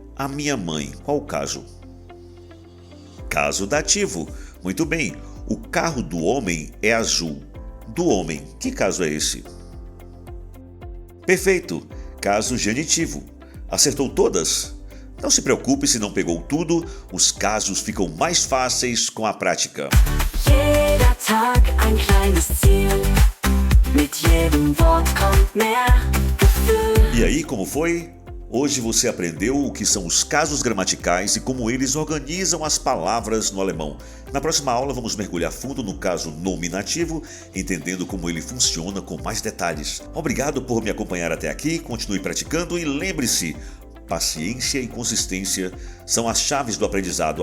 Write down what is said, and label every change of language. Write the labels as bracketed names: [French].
[Portuguese] A minha mãe. Qual o caso? Caso dativo. Muito bem. O carro do homem é azul. Do homem. Que caso é esse? Perfeito. Caso genitivo. Acertou todas? Não se preocupe se não pegou tudo. Os casos ficam mais fáceis com a prática. [German] Jeder Tag ein kleines Ziel. Mit jedem Wort kommt mehr Gefühl. [Portuguese] E aí, como foi? Hoje você aprendeu o que são os casos gramaticais e como eles organizam as palavras no alemão. Na próxima aula vamos mergulhar fundo no caso nominativo, entendendo como ele funciona com mais detalhes. Obrigado por me acompanhar até aqui, continue praticando e lembre-se, paciência e consistência são as chaves do aprendizado.